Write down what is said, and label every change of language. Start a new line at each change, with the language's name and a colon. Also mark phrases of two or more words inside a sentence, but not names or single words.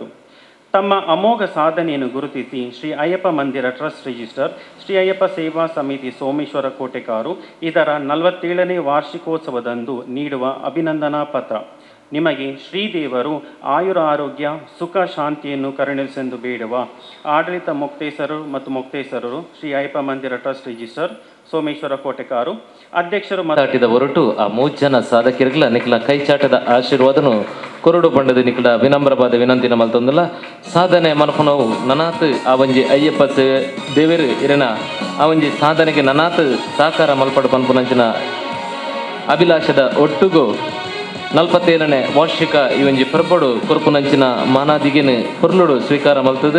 Kannada: ತಮ್ಮ ಅಮೋಘ ಸಾಧನೆಯನ್ನು ಗುರುತಿಸಿ ಶ್ರೀ ಅಯ್ಯಪ್ಪ ಮಂದಿರ ಟ್ರಸ್ಟ್ ರಿಜಿಸ್ಟರ್ ಶ್ರೀ ಅಯ್ಯಪ್ಪ ಸೇವಾ ಸಮಿತಿ ಸೋಮೇಶ್ವರ ಕೋಟೆಕಾರು ಇದರ 47ನೇ ವಾರ್ಷಿಕೋತ್ಸವದಂದು ನೀಡುವ ಅಭಿನಂದನಾ ಪತ್ರ. ನಿಮಗೆ ಶ್ರೀದೇವರು ಆಯುರಾರೋಗ್ಯ ಸುಖ ಶಾಂತಿಯನ್ನು ಕರುಣಿಸೆಂದು ಬೇಡುವ ಆಡಳಿತ ಮುಕ್ತೇಶ್ವರರು ಮತ್ತು ಮುಕ್ತೇಶ್ವರರು ಶ್ರೀ ಅಯ್ಯಪ್ಪ ಮಂದಿರ ಟ್ರಸ್ಟ್ ರಿಜಿಸ್ಟರ್ ಸೋಮೇಶ್ವರ ಕೋಟೆಕಾರು, ಅಧ್ಯಕ್ಷರು
Tulu: ಮಾತಾಡಿದ ಹೊರಟು ಆ 3 ಜನ ಸಾಧಕರಿಗಳ ನಿಖಲ ಕೈಚಾಟದ ಆಶೀರ್ವಾದನು ಕೊರಡು ಬಂಡದ ನಿಖಲ ವಿನಮ್ರವಾದ ವಿನಂತಿನ ಮಲ್ತೊಂದಲ್ಲ ಸಾಧನೆ ಮನಪನವು ನನಾತ್ ಆ ಒಂಜಿ ಅಯ್ಯಪ್ಪ ದೇವರು ಇರನ ಆ ಒಂಜಿ ಸಾಧನೆಗೆ ನನಾತ್ ಸಾಕಾರ ಮಲ್ಪಡ ಪನ್ಪುನಂಚಿನ ಅಭಿಲಾಷದ ಒಟ್ಟುಗು 47ನೇ ವಾರ್ಷಿಕ ಈ ಒಂಜಿ ಪರ್ಬಡು ಕೊರ್ಪುನಂಚಿನ ಮಾನಾದಿಗೆನು ಪುರ್ಲುಡು ಸ್ವೀಕಾರ ಮಲ್ತದು.